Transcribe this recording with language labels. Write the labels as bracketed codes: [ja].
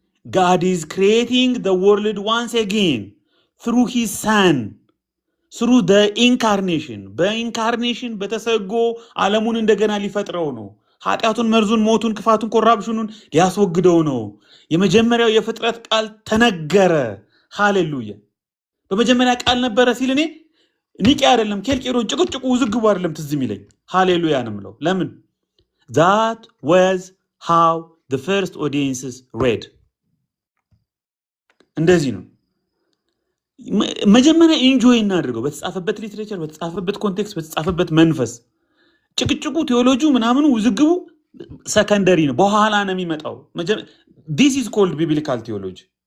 [en] God is creating the world once again through his son, through the incarnation. [am] በኢንካርኔሽን በተሰጎ ዓለሙን እንደገና ሊፈጥረው ነው። ኃጢአቱን፣ መርዙን፣ ሞቱን፣ ክፋቱን፣ ኮራፕሽኑን ሊያስወግደው ነው። የመጀመሪያው የፍጥረት ቃል ተነገረ። ሃሌሉያ። በመጀመሪያ ቃል ነበረ ሲል እኔ ኒቅያ አይደለም ኬልቄዶን ጭቅጭቁ ውዝግቡ አይደለም ትዝ የሚለኝ። ሃሌሉያ ነው የምለው። ለምን? [en] That was how the first audiences read. [am] እንደዚህ ነው። መጀመሪያ ኢንጆይ እናድርገው። በተጻፈበት ሊትሬቸር፣ በተጻፈበት ኮንቴክስት፣ በተጻፈበት መንፈስ። ጭቅጭቁ፣ ቴዎሎጂው፣ ምናምኑ ውዝግቡ ሰከንደሪ ነው፣ በኋላ ነው የሚመጣው። [en] This is called biblical theology.